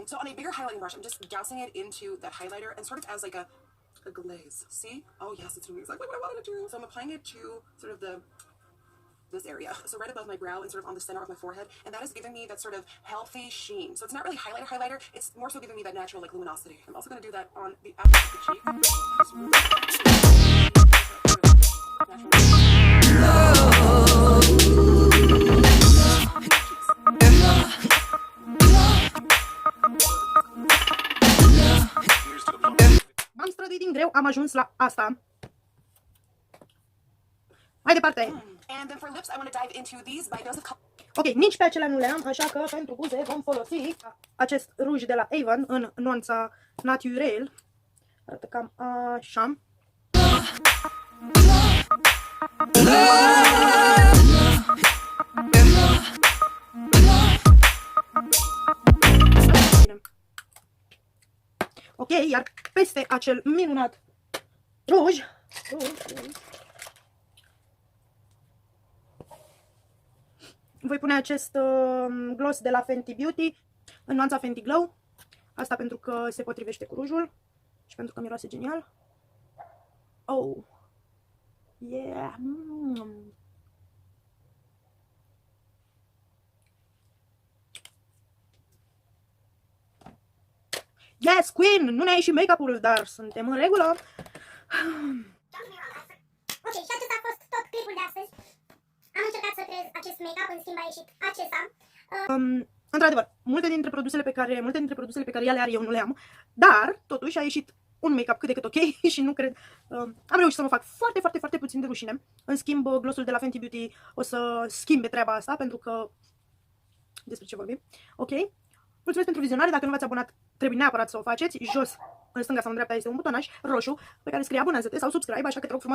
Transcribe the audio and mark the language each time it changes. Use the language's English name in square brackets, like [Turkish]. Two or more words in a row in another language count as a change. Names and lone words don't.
[English] So on a bigger highlighting brush, I'm just dousing it into that highlighter and sort of as like a glaze. See? Oh yes, it's doing exactly what I wanted to do. So I'm applying it to sort of this area, so right above my brow and sort of on the center of my forehead, and that is giving me that sort of healthy sheen. So it's not really highlighter, it's more so giving me that natural like luminosity. I'm also going to do that on the outside of the cheek. [Romanian] M-am străduit din greu, am ajuns la asta. Mai departe. [English] And then for lips, I want to dive into these by Dose of Color. [Romanian] Ok, nici pe acelea nu le am, așa că pentru buze vom folosi acest ruj de la Avon în nuanța Naturel. Arată cam așa. Ok, iar peste acel minunat ruj, voi pune acest gloss de la Fenty Beauty în nuanța Fenty Glow. Asta pentru că se potrivește cu rujul și pentru că miroase genial. [English] Oh, yeah. Yes, Queen! [Romanian] Nu ne-a ieșit make-up-ul, dar suntem în regulă. Ok, și acesta a fost tot clipul de astăzi. Am încercat să creez acest make-up, în schimb a ieșit acesta. Într-adevăr, multe dintre produsele pe care ea le are eu nu le am, dar totuși a ieșit un make-up cât de cât ok și nu cred... am reușit să mă fac foarte puțin de rușine. În schimb, glossul de la Fenty Beauty o să schimbe treaba asta, pentru că... Despre ce vorbim? Ok? Mulțumesc pentru vizionare, dacă nu v-ați abonat, trebuie neapărat să o faceți. Jos, în stânga sau în dreapta, este un butonaj roșu pe care scrie abonează-te sau subscribe, așa că te rog frumos...